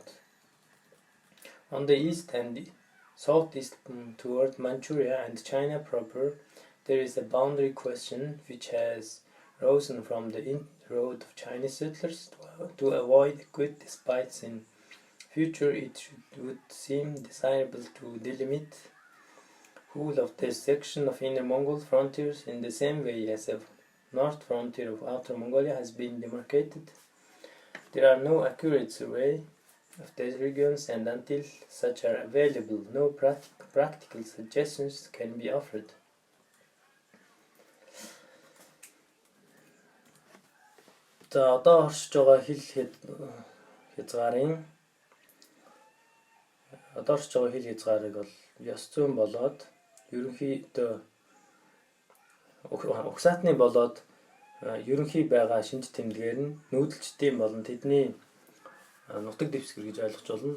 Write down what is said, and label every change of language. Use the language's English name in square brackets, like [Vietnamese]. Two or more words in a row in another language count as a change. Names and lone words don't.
[English] On the east and southeast toward Manchuria and China proper, there is a boundary question which has arisen from the inroad of Chinese settlers to avoid quick despites in future, would seem desirable to delimit whole of this section of Inner Mongol frontiers in the same way as the north frontier of Outer Mongolia has been demarcated. There are no accurate survey of these regions, and until such are available, no practical suggestions can be offered. [Mongolian] За одоо оршиж байгаа хэл хязгаарыг бол ёс зүйн болоод ерөнхийдөө угсаатны болоод ерөнхий байгаа шинж тэмдгээр нь нүүдэлчдийн болон тэдний нутаг дэвсгэр гэж ойлгож болно.